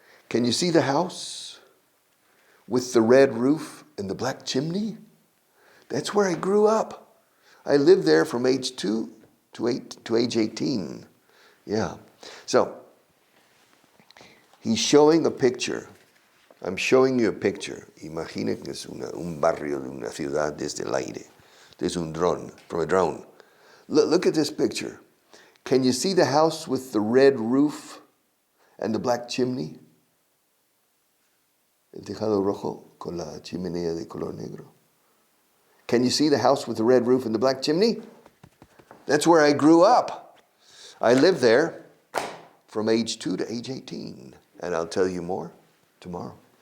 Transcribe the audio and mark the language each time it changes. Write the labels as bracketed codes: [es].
[en] Can you see the house with the red roof and the black chimney? That's where I grew up. I lived there from age 2 to age 18. Yeah. So, he's showing a picture. I'm showing you a picture. [es] Imagina que es un barrio de una ciudad desde el aire. [en] There's un drone, from a drone. Look at this picture. Can you see the house with the red roof and the black chimney? [es] El tejado rojo con la chimenea de color negro. [en] Can you see the house with the red roof and the black chimney? That's where I grew up. I lived there from age 2 to age 18. And I'll tell you more tomorrow.